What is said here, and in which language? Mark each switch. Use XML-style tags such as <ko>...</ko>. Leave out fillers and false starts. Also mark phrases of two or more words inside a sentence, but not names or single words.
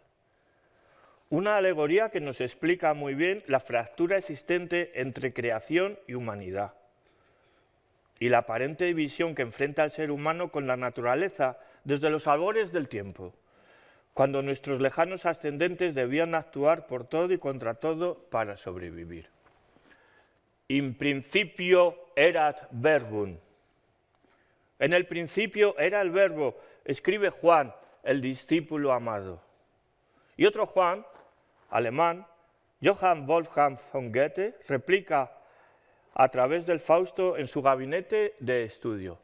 <es>Una alegoría que nos explica muy bien la fractura existente entre creación y humanidad y la aparente división que enfrenta el ser humano con la naturaleza desde los albores del tiempo, cuando nuestros lejanos ascendentes debían actuar por todo y contra todo para sobrevivir.</es> <la>In principio erat verbum.</la> <es>En el principio era el verbo, escribe Juan, el discípulo amado. Y otro Juan, alemán, Johann Wolfgang von Goethe, replica a través del Fausto en su gabinete de estudio.</es>